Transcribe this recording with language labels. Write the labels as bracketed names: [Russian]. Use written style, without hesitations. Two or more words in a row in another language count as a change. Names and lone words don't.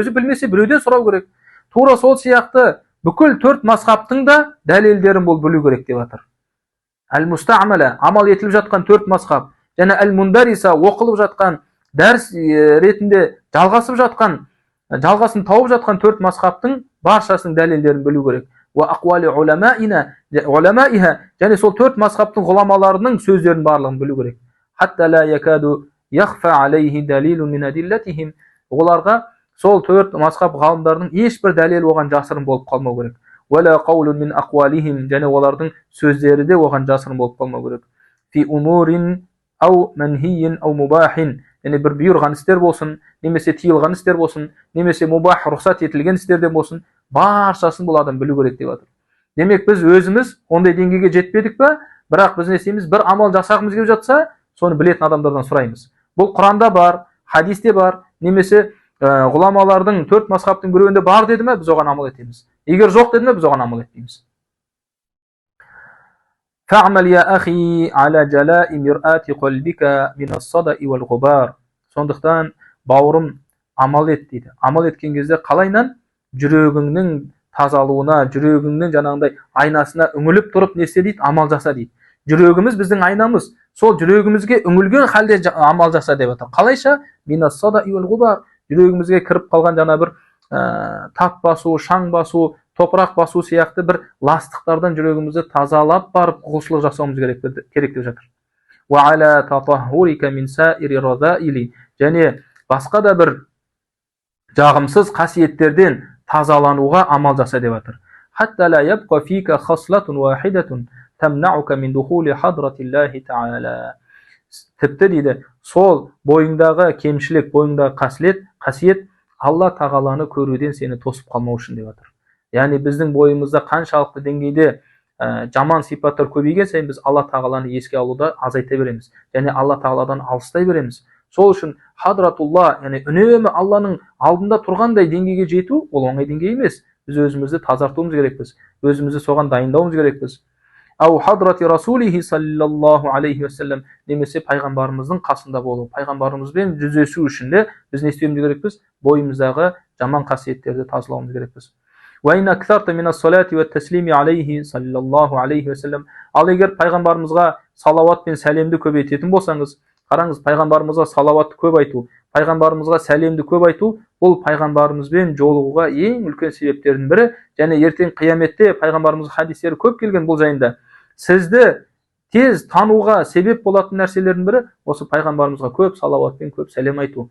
[Kazakh] Өзі білмесе біреуден сұрау керек. Тура сол сияқты бүкіл 4 мазхабтың да дәлелдерін бұл білу керек деп жатыр. әл-мустамала амал етіліп жатқан 4 мазхаб, және әл-мундариса оқылып жатқан дәріс ретінде жалғасын тауып жатқан 4 мазхабтың баршасының дәлелдерін білу керек. [Arabic] وأقوال علمائها, [Kazakh] және сол 4 мазхабтың ғұламаларының сөздерін барлығын білу керек. [Arabic] حتى لا يكاد يخفى عليه دليل من أدلتهم, [Kazakh] оларға сол 4 мазхаб ғалымдарының ешбір дәлел оған жасырын болып қалмау керек. [Arabic] ولا قول من أقوالهم, [Kazakh] және олардың сөздері де оған жасырын болып қалмау керек. [Arabic] في أمور أو منهي أو مباح, [Kazakh] және бір бұйырған істер болсын, немесе тыйылған істер болсын, немесе мубах рұқсат етілген істерден болсын, баршасын бұл адам білу керек деп жатыр. Демек біз өзіміз ондай деңгейге жетпедік па, бірақ біз не істейміз, бір амал жасағымыз келіп жатса, соны білетін адамдардан сұраймыз. Бұл Құранда бар, хадисте бар, немесе ғұламалардың 4 мазхабтың біреуінде бар деді ме, біз оған амал етеміз. Егер жоқ деді ме, біз оған амал етпейміз. [Arabic] فَعْمَلْ يَا أَخِي عَلَى جَلَاءِ مِرْآتِ قَلْبِكَ مِنَ الصَّدَإِ وَالْغُبَارِ. [Kazakh] Сондықтан бауырым амал ет дейді. Амал еткен кезде қалайнан? Жүрегіңнің тазалуына, жүрегіңнің жаңағындай айнасына үңіліп тұрып не істе дейді? Амал жаса дейді. Жүрегіміз біздің айнамыз. Сол жүрегімізге үңілген халде амал жаса деп жатыр. Қалайша? [Arabic] مِنَ الصَّدَإِ وَالْغُبَارِ. [Kazakh] Жүрегімізге кіріп қалған жаңа бір тап басу, шаң басу, топырақ басу сияқты бір ластықтардан жүрегімізді тазалап барып құлшылық жасауымыз керек деп жатыр. [Arabic] وَعَلَى تَطَهُّرِكَ مِنْ سَائِرِ الرَّذَائِلِ, [Kazakh] және басқа да бір жағымсыз қасиеттерден тазалануға амал жаса деп жатыр. [Arabic] حَتَّى لَا يَبْقَ فِيكَ خَصْلَةٌ وَاحِدَةٌ تَمْنَعُكَ مِنْ دُخُولِ حَضْرَةِ اللَّهِ تَعَالَى. [Kazakh] Тіпті дейді, сол бойыңдағы кемшілік, бойыңдағы қасиет Алла тағаланы көруден сені тосып қалмау үшін деп жатыр. Яғни біздің бойымызда қаншалықты деңгейде жаман сипаттар көбейген сайын біз Алла тағаланы еске алуда азайта береміз, және Алла тағаладан алыстай береміз. Сол үшін хадратулла, яғни үнемі Алланың алдында тұрғандай деңгейге жету, ол оңай деңгей емес. Біз өзімізді тазартуымыз керекпіз, өзімізді соған дайындауымыз керекпіз. [Arabic] أو حضرة رسوله صلى الله عليه وسلم, [Kazakh] немесе пайғамбарымыздың қасында болу, пайғамбарымызбен жүздесу үшін де біз не істеуіміз керекпіз? Бойымыздағы жаман қасиеттерді тазалауымыз керекпіз. [Arabic] وَإِنْ أَكْثَرْتَ مِنَ الصَّلَاةِ وَالتَّسْلِيمِ عَلَيْهِ صلى الله عليه وسلم. [Kazakh] Ал егер пайғамбарымызға салауат пен сәлемді көбейтетін болсаңыз, қараңыз, пайғамбарымызға салауатты көп айту, пайғамбарымызға сәлемді көп айту, бұл пайғамбарымызбен жолығуға ең үлкен себептердің бірі, және ертең қияметте пайғамбарымыздың хадистері көп келген бұл жайында. Сізді тез тануға себеп болатын нәрселердің бірі осы пайғамбарымызға көп салауат пен көп сәлем айту.